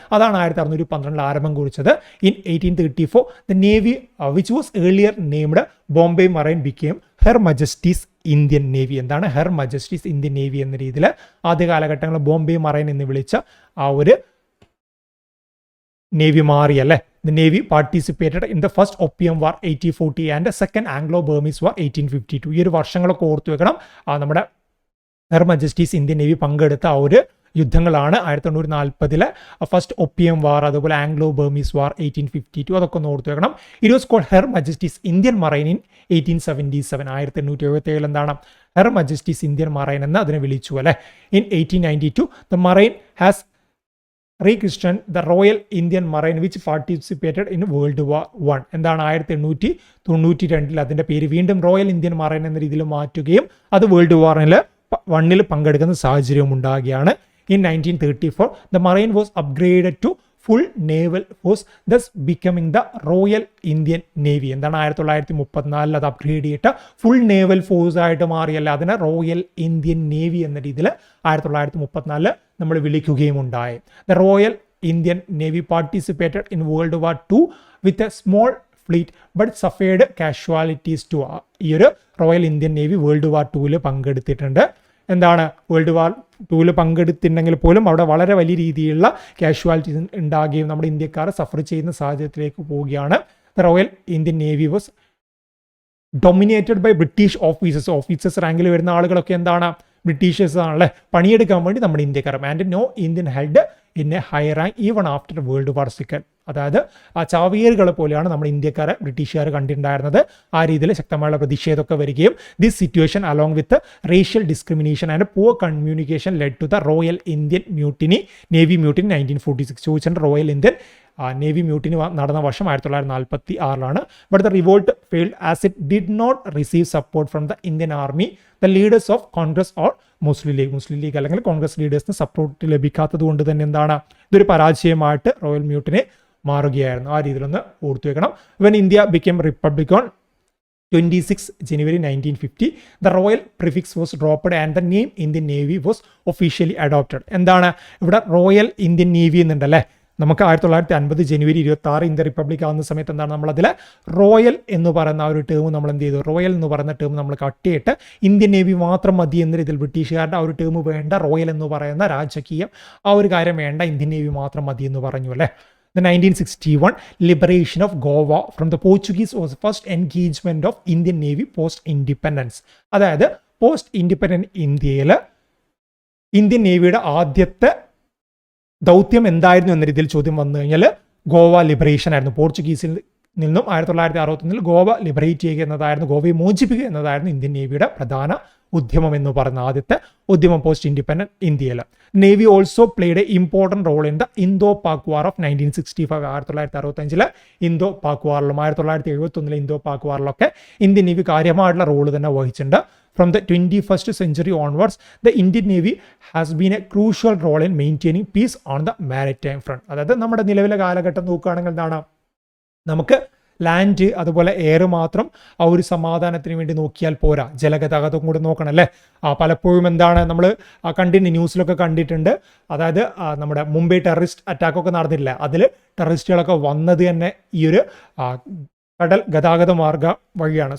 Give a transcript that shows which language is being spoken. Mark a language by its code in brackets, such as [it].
[ml] അതാണ് 1612 ആരംഭം കുറിച്ചത്. [en] In 1834 the Navy which was earlier named Bombay Marine became Her Majesty's Indian Navy. [ml] എന്താണ് her Majesty's Indian navy എന്ന രീതിയിൽ ആദ്യ കാലഘട്ടങ്ങളിൽ ബോംബെ മറൈൻ എന്ന് വിളിച്ച ആ ഒരു നേവി മാറി അല്ലേ. [en] The Navy participated in the first Opium War 1840 and the second Anglo-Burmese War 1852. [ml] ഈ ഒരു വർഷങ്ങളൊക്കെ ഓർത്തു വെക്കണം. നമ്മുടെ ഹെർ മജസ്റ്റീസ് ഇന്ത്യൻ നേവി പങ്കെടുത്ത ആ ഒരു യുദ്ധങ്ങളാണ് 1940 ഫസ്റ്റ് ഒപ്പിയം വാർ, അതുപോലെ ആംഗ്ലോ ബർമീസ് വാർ 1852, അതൊക്കെ ഒന്ന് ഓർത്തു വെക്കണം. [en] It was called Her Majesty's Indian Marine in 1877. [ml] 1877 എന്താണ് ഹെർ മജസ്റ്റീസ് ഇന്ത്യൻ മറൈൻ എന്ന് അതിനെ വിളിച്ചു അല്ലെ. [en] In 1892 the Marine has rechristen the Royal Indian Marine which participated in World War 1. [ml] എന്താണ് 1892 അതിൻ്റെ പേര് വീണ്ടും റോയൽ ഇന്ത്യൻ മറൈൻ എന്ന രീതിയിൽ മാറ്റുകയും അത് വേൾഡ് വാറിൽ 1 പങ്കെടുക്കുന്ന സാഹചര്യം ഉണ്ടാകുകയാണ്. [en] In 1934, the Marine was upgraded to full naval force, thus becoming the Royal Indian Navy. [ml] എന്താണ് 1934 അത് അപ്ഗ്രേഡ് ചെയ്തിട്ട് ഫുൾ നേവൽ ഫോഴ്സ് ആയിട്ട് മാറിയല്ല, അതിനെ റോയൽ ഇന്ത്യൻ നേവി എന്ന രീതിയിൽ 1934 നമ്മൾ വിളിക്കുകയും ഉണ്ടായി. [en] The Royal Indian Navy participated in World War II with a small fleet but suffered casualties too. [ml] ഈ ഒരു royal Indian navy world war 2 പങ്കെടുത്തിട്ടുണ്ട്. എന്താണ് വേൾഡ് വാർ 2 പങ്കെടുത്തിട്ടുണ്ടെങ്കിൽ പോലും അവിടെ വളരെ വലിയ രീതിയിലുള്ള കാഷ്വാലിറ്റീസ് ഉണ്ടാകുകയും നമ്മുടെ ഇന്ത്യക്കാർ സഫർ ചെയ്യുന്ന സാഹചര്യത്തിലേക്ക് പോവുകയാണ്. [en] the Royal Indian Navy was dominated by British officers [ml] റാങ്കിൽ വരുന്ന ആളുകളൊക്കെ എന്താണ് ബ്രിട്ടീഷേഴ്സ് ആണല്ലേ, പണിയെടുക്കാൻ വേണ്ടി നമ്മുടെ ഇന്ത്യക്കാർ. [en] And no Indian held in a high rank even after World War second. [ml] അതായത് ആ ചാവേറുകളെ പോലെയാണ് നമ്മുടെ ഇന്ത്യക്കാരെ ബ്രിട്ടീഷുകാർ കണ്ടിട്ടുണ്ടായിരുന്നത്. ആ രീതിയിൽ ശക്തമായുള്ള പ്രതിഷേധമൊക്കെ വരികയും [en] This situation along with racial discrimination and poor communication led to the Royal Indian Mutiny, Navy Mutiny 1946. [ml] ചോദിച്ചിട്ടുണ്ട് റോയൽ ഇന്ത്യൻ നേവി മ്യൂട്ടിനി നടന്ന വർഷം 1946. [en] but the revolt failed as it did not receive support from the Indian army, the leaders of Congress or Muslim League [ml] അല്ലെങ്കിൽ Congress ലീഡേഴ്സിന് support ലഭിക്കാത്തത് കൊണ്ട് തന്നെ എന്താണ് ഇതൊരു പരാജയമായിട്ട് royal mutiny മാറുകയായിരുന്നു. ആ രീതിയിലൊന്ന് ഓർത്തു വെക്കണം. [en] When India become republic on 26 January 1950, the royal prefix was dropped and the name Indian Navy was officially adopted. [ml] എന്താണ് ഇവിടെ റോയൽ ഇന്ത്യൻ നേവി എന്നുണ്ടല്ലേ. നമുക്ക് 1950 ജനുവരി 26 ഇന്ത്യ റിപ്പബ്ലിക് ആവുന്ന സമയത്ത് എന്താണ് നമ്മളതിൽ റോയൽ എന്ന് പറയുന്ന ആ ഒരു ടേം നമ്മൾ എന്ത് ചെയ്തു, റോയൽ എന്ന് പറയുന്ന ടേം നമ്മൾ കട്ട് ചെയ്തിട്ട് ഇന്ത്യൻ നേവി മാത്രം മതി എന്ന രീതിയിൽ ബ്രിട്ടീഷുകാരുടെ ആ ഒരു ടേം വേണ്ട, റോയൽ എന്ന് പറയുന്ന രാജകീയം ആ ഒരു കാര്യം വേണ്ട, ഇന്ത്യൻ നേവി മാത്രം മതി എന്ന് പറഞ്ഞു അല്ലേ. [en] The 1961 liberation of Goa from the Portuguese was the first engagement of Indian Navy post-independence. [ml] അതായത് പോസ്റ്റ് ഇൻഡിപെൻഡൻറ്റ് ഇന്ത്യയിൽ ഇന്ത്യൻ നേവിയുടെ ആദ്യത്തെ ദൗത്യം എന്തായിരുന്നു എന്ന രീതിയിൽ ചോദ്യം വന്നു കഴിഞ്ഞാൽ ഗോവ ലിബറേഷൻ ആയിരുന്നു. പോർച്ചുഗീസിൽ നിന്നും 1961 ഗോവ ലിബറേറ്റ് ചെയ്യുക എന്നതായിരുന്നു, ഗോവയെ മോചിപ്പിക്കുക എന്നതായിരുന്നു ഇന്ത്യൻ നേവിയുടെ പ്രധാന ഉദ്യമം എന്ന് പറയുന്ന ആദ്യത്തെ ഉദ്യമം പോസ്റ്റ് ഇൻഡിപെൻഡൻറ്റ് ഇന്ത്യയിൽ. [en] Navy also played a important role in the Indo Pak war of 1965. [ml] 1965 Indo Pak വാറിലും 1971 Indo Pak വാറിലൊക്കെ Indian navy കാര്യമായിട്ടുള്ള റോള് തന്നെ വഹിച്ചിട്ടുണ്ട്. [en] From the 21st century onwards, the Indian Navy has been a crucial role in maintaining peace on the maritime front. [ml] അതായത് നമ്മുടെ നിലവിലെ കാലഘട്ടം നോക്കുകയാണെങ്കിൽ എന്താണ്, നമുക്ക് ലാൻഡ് അതുപോലെ എയർ മാത്രം ആ ഒരു സമാധാനത്തിന് വേണ്ടി നോക്കിയാൽ പോരാ, ജലഗതാഗതം കൂടെ നോക്കണം അല്ലേ. പലപ്പോഴും എന്താണ് നമ്മൾ കണ്ടിട്ടുണ്ട്, ന്യൂസിലൊക്കെ കണ്ടിട്ടുണ്ട്. അതായത് നമ്മുടെ മുംബൈ ടെററിസ്റ്റ് അറ്റാക്കൊക്കെ നടന്നിട്ടില്ല, അതിൽ ടെററിസ്റ്റുകളൊക്കെ വന്നത് തന്നെ ഈ ഒരു കടൽ ഗതാഗത മാർഗ വഴിയാണ്.